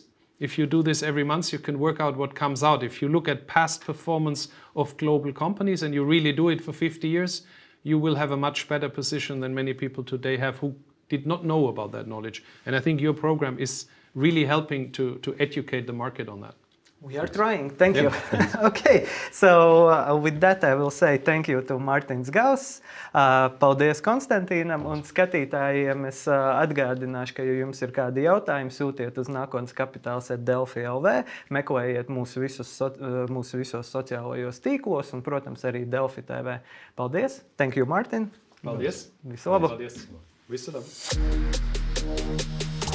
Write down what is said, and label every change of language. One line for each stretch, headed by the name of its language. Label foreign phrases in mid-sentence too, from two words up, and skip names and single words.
English: If you do this every month, you can work out what comes out. If you look at past performance of global companies and you really do it for 50 years, you will have a much better position than many people today have who did not know about that knowledge. And I think your program is really helping to educate the market on that. We are trying. Thank you. Okay, so with that I will say thank you to Mārtiņš Gauss.
Latvian: Paldies Konstantīnam, un skatītājiem es atgādināšu, ka, ja jums ir kādi jautājumi, sūtiet uz Nākotnes kapitāls @Delfi.lv, meklējiet mūsu visos sociālajos tīklos un, protams, arī Delfi.lv. Paldies.
English: Thank you, Mārtiņ.
Latvian: Paldies. Visu labu. Paldies. Visu labu.